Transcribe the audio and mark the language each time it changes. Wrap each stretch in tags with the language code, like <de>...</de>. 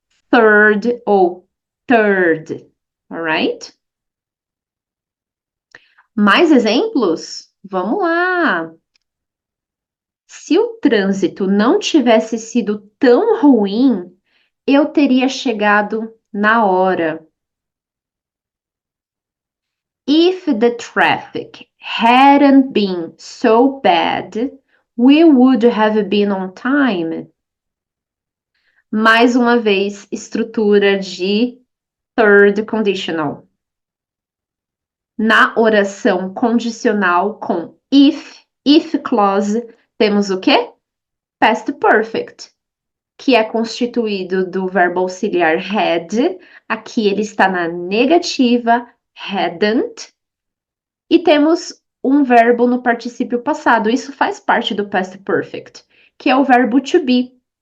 <en>Third ou third, alright?</en> <pt>Mais exemplos? Vamos lá! Se o trânsito não tivesse sido tão ruim, eu teria chegado na hora.</pt> <en>If the traffic hadn't been so bad, we would have been on time.</en> <pt>Mais uma vez, estrutura de third conditional. Na oração condicional com if clause, temos o quê? Past perfect, que é constituído do verbo auxiliar had, aqui ele está na negativa, hadn't, e temos um verbo no particípio passado, isso faz parte do past perfect, que é o verbo to be.</pt>